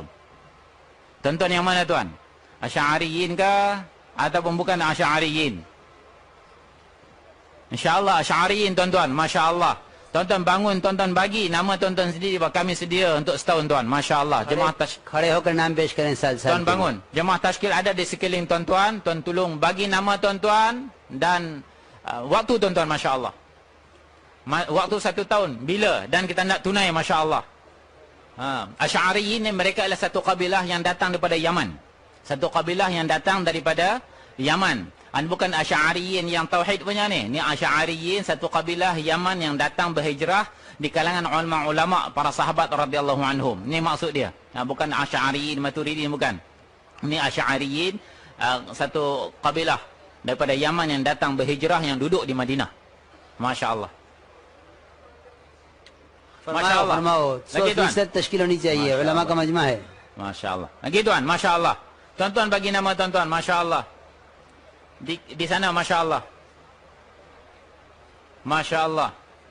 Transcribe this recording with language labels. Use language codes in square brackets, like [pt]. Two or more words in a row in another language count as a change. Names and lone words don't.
[ms] Tuan-tuan yang mana, tuan? Asy'ariyin kah ataupun bukan Asy'ariyin? InsyaAllah Asy'ariyin, tuan-tuan. [ar] ما شاء الله. [ms] Tuan-tuan bangun, tuan-tuan bagi nama tuan-tuan sendiri bahawa kami sedia untuk setahun, tuan. [ar] ما شاء الله. [ms] Jemaah tashkil, [ur] کھڑے ہو کر نام پیش کریں ساتھ ساتھ. [ms] tuan bangun. Jemaah tashkil ada di sekeliling tuan-tuan. Tuan tolong bagi nama tuan-tuan dan Waktu tuan-tuan, [ar] ما شاء الله. [ms] Waktu 1 tahun. Bila? Dan kita nak tunai, [ar] ما شاء الله. [ms] Asy'ariyin ni mereka adalah satu kabilah yang datang daripada Yaman. Satu kabilah yang datang daripada Yaman. Bukan Asy'ariyin yang tauhid punya ni. Ni Asy'ariyin, satu kabilah Yaman yang datang berhijrah di kalangan ulama-ulama, para sahabat [ar] رضي الله عنهم. [ms] Ni maksud dia. Bukan Asy'ariyin Maturidin, bukan. Ni Asy'ariyin, satu kabilah daripada Yaman yang datang berhijrah, yang duduk di Madinah. [ar] ما شاء الله. [ur] فرماؤ 100% تشکیل ہونی چاہیے علما کا مجمع ہے [ar] ما شاء الله. [ms] Lagi tuan, [ar] ما شاء الله. [ms] Tuan-tuan bagi nama tuan-tuan, [ar] ما شاء الله. [ms] Di sana, [ar] ما شاء الله. ما شاء الله.